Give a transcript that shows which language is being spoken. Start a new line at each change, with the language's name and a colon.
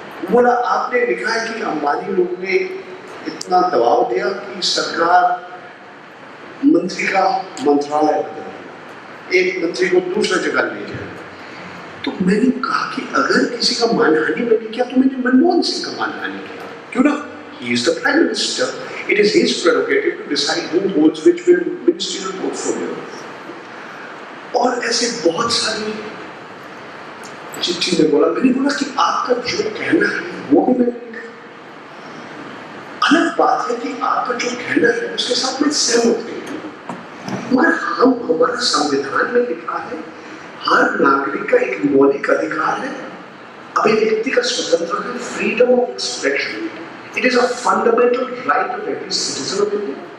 Hindi: बोला आपने लिखा है कि अंबानी लोग ने इतना दबाव दिया कि सरकार मंत्री का मंत्रालय बदल, एक मंत्री को दूसरा जगह ले जाए। तो मैंने कहा कि अगर किसी का मानहानि मैंने किया तो मैंने मनमोहन सिंह का मानहानि किया, क्यों ना?
English: He is the Prime Minister. It is his prerogative to decide who holds which ministerial portfolio.
Hindi: और ऐसे बहुत सारी चिट्ठी में बोला, मैंने बोला कि आपका जो कहना है वो भी मैंने लिखा। अलग बात है कि आपका जो कहना है उसके साथ मैं सहमत नहीं हूँ, मगर हमारा संविधान में लिखा है हर नागरिक का एक मौलिक अधिकार है, अभिव्यक्ति का स्वतंत्र है,
English: Freedom of expression, it is a fundamental right of every citizen of India.